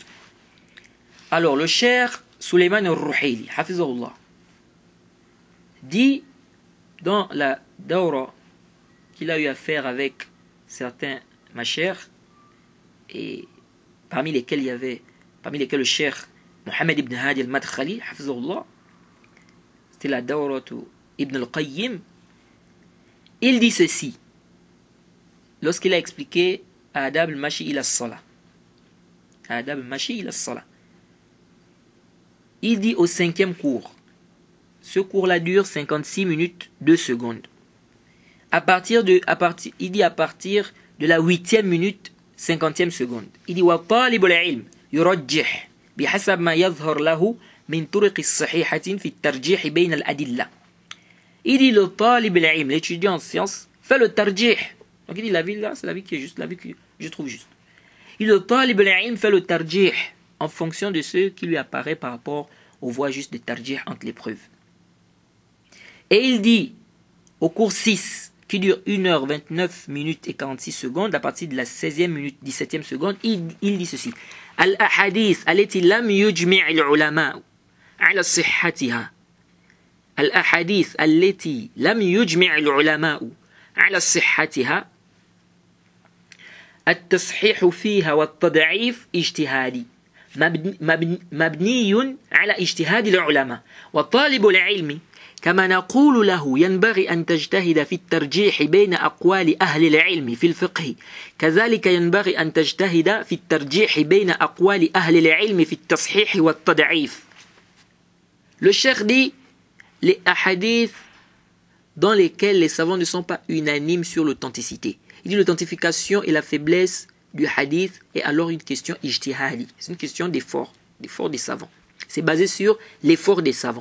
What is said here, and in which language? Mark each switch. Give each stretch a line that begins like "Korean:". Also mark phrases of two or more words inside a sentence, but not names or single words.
French: Alors le cheikh Suleiman al-Ruhaili, hafizahullah, dit dans la dawra qu'il a eu à faire avec certains machers, et parmi lesquels le cheikh Mohamed ibn Hadi al-Madkhali, hafizahullah, c'était la dawra Ibn al-Qayyim, il dit ceci lorsqu'il a expliqué Adab al-Mashi ila as-Salah. Adab al-Mashi ila as-Salah. Il dit au 5e cours, ce cours-là dure 56 minutes 2 secondes. Il dit à partir de la 8e minute 50e seconde. Il dit
Arabic: وطالب العلم يرجح بحسب ما يظهر له من الطرق الصحيحة في الترجيح بين الأدلة.
French: Il dit le
Arabic: طالب العلم,
French: l'étudiant en sciences, fait le tarjih. Donc il dit la vie là, c'est la vie qui est juste, la vie que je trouve juste. Il dit le
Arabic: طالب العلم
French: fait le tarjih en fonction de ce qui lui apparaît par rapport aux voies justes de tarjih entre les preuves. Et il dit au cours 6, qui dure 1h29 minutes et 46 secondes, à partir de la 16e minute 17e seconde, il dit ceci.
Arabic: الأحاديث التي لم يجمع العلماء على صحتها. الأحاديث التي لم يجمع العلماء على صحتها. التصحيح فيها والتضعيف اجتهادي مبني على اجتهاد العلماء وطالب العلم كما نقول له ينبغي أن تجتهد في الترجيح بين أقوال أهل العلم في الفقه كذلك ينبغي أن تجتهد في الترجيح بين أقوال أهل العلم في التصحيح والتضعيف.
French: Le cheikh dit les hadiths dans lesquels les savants ne sont pas unanimes sur l'authenticité. Il dit l'authentification et la faiblesse du hadith est alors une question ijtihadi. C'est une question d'effort des savants. C'est basé sur l'effort des savants.